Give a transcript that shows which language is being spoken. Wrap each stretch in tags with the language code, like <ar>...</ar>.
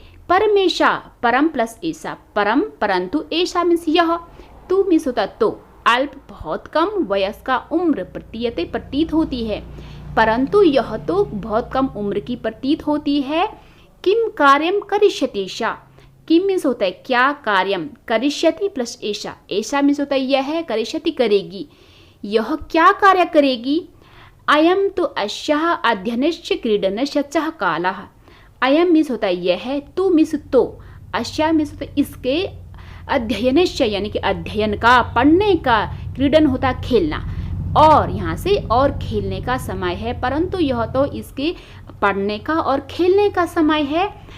<sa>परमेशा,</sa> <hi>परम प्लस ऐसा, परम परंतु, ऐसा मीन्स यह, तू मीन्स होता तो, अल्प बहुत कम,</hi> <sa>वयस्का</sa> <hi>उम्र,</hi> <sa>प्रतीयते</sa> <hi>प्रतीत होती है, परंतु यह तो बहुत कम उम्र की प्रतीत होती है।</hi> <sa>किम कार्यम करिष्यति सा,</sa> <hi>किम मीन्स होता है क्या, कार्यम, करिष्यति प्लस ऐसा, ऐसा मीन्स होता है यह है, करिष्यति करेगी, यह क्या कार्य करेगी?</hi> <sa>अयम तो अस्याः अध्ययनस्य क्रीडनस्य च कालः।</sa> <hi>अयम मीन्स होता है यह, तू मीन्स तो, अस्या मीन्स होता है इसके,</hi> <sa>अध्ययनस्य</sa> <hi>यानी कि अध्ययन का, पढ़ने का, क्रीडन होता है खेलना, और यहाँ से और खेलने का समय है, परंतु यह तो इसके पढ़ने का और खेलने का समय है।</hi>